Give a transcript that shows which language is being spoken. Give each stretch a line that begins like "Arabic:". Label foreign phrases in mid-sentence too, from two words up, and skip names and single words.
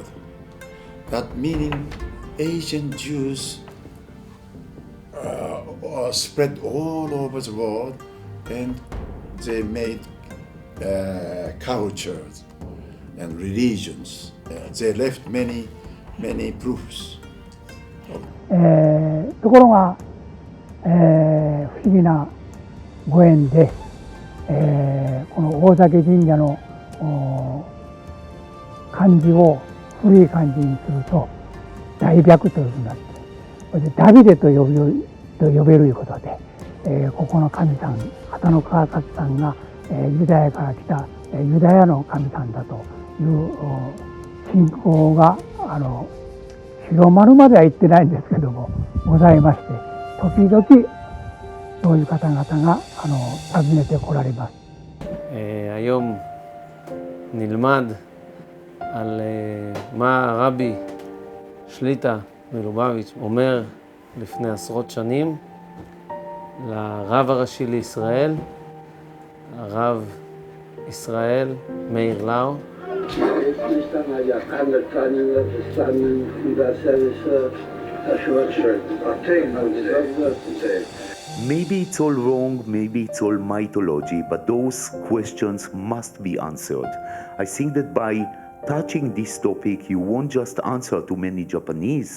English: That meaning Asian Jews spread all over the world, and they made cultures and religions. They left many proofs.
Japanese: ところが、不思議なご縁で、この大嶽神社の漢字を古い漢字にすると大白というふうになって、これでダビデと呼べるいうことで、ここの神さん、畑の川崎さんが、ユダヤから来たユダヤの神さんだという信仰が広まるまでは言ってないんですけどもございまして、時々そういう方々が訪ねてこられます。
Hebrew: היום נלמד על מה הרבי שליטה מלובביץ' אומר לפני עשרות שנים לרב הראשי לישראל, הרב ישראל מאיר לאו.
English: Maybe it's all wrong, maybe it's all mythology, but those questions must be answered. I think that by touching this topic, you won't just answer to many Japanese.